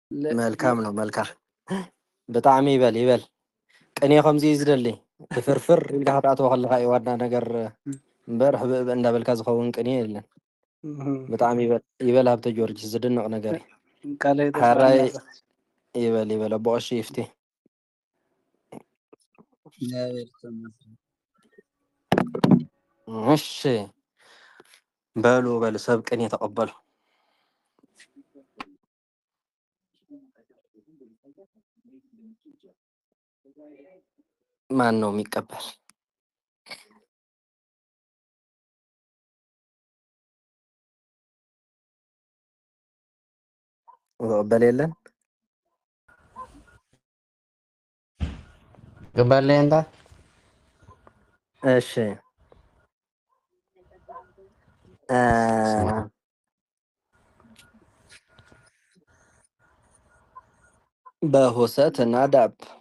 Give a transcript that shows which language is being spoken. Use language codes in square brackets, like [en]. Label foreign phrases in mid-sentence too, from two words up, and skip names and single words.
[ti] መልካም ነው መልካም ብጣዕሚ ይበል ቅኔ ከምዚ እዩ ዝደሊ ብፍርፍር ኢልካ ክትኣትዎ ከለካ እዩ ዋና ነገር እምበር ሕብእ እንዳበልካ ዝኸውን ቅኔ የለን ብጣዕሚ ይበል ሃብተ ጊዮርጊስ ዝድንቕ ነገር እዩ ሓራይ ይበል ኣቦ ቀሺ ይፍቴ [am] እሺ በሉ ሰብ ቅኔ ተቀበሉ ማን ነው የሚቀበል [ti] ቅበል የለን ቅበል እንታ እሺ በሆሰት ናዳብ